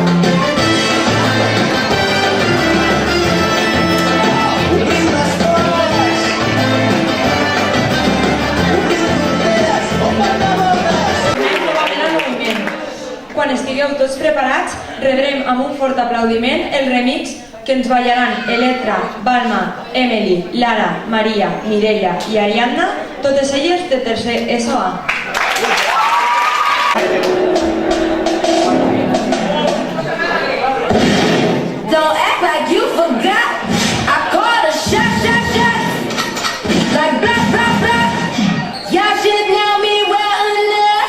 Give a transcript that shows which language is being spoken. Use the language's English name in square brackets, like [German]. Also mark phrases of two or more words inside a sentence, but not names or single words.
[Catalan] Obrim les portes, obrim fronteres, omplir de bordes. Novament al moviment. Quan estigueu tots preparats, rebrem amb un fort aplaudiment el remix que ens ballaran Electra, Balma, Emily, Lara, Maria, Mireia i Ariadna, totes elles de tercer ESO A. [English] Don't act like you forgot. I called a shot, shot, shot. Like blah, blah, blah. Y'all should know me well enough.